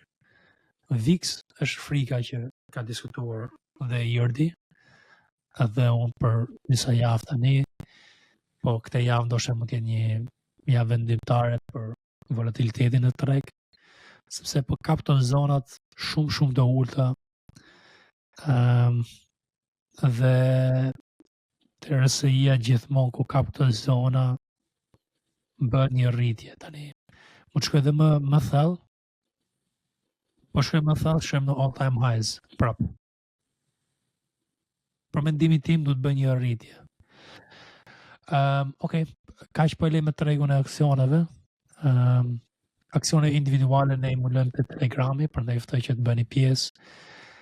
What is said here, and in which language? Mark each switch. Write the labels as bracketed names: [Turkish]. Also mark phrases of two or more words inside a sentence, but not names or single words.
[Albanian] VIX është frika që ka diskutuar dhe Jordi, dhe unë për disa javë tani, po këtë javë ndoshta mund të jetë një javë vendimtare për volatilitetin e treg, sepse po kap këto zonat shumë të ulta, dhe të RSI-ja gjithmonë ku kap këto zona bëhet një rritje tani. Mund të shkoj edhe më thellë, po shkoj më thellë, shkojmë në [English] all time highs [Albanian] prap. Për mendimin tim duhet bëj një rritje. Okej, kaq po e lej me tregun e aksioneve. Aksione individuale ne i mulojmë te Telegrami, prandaj ftoj që të bëni pjesë.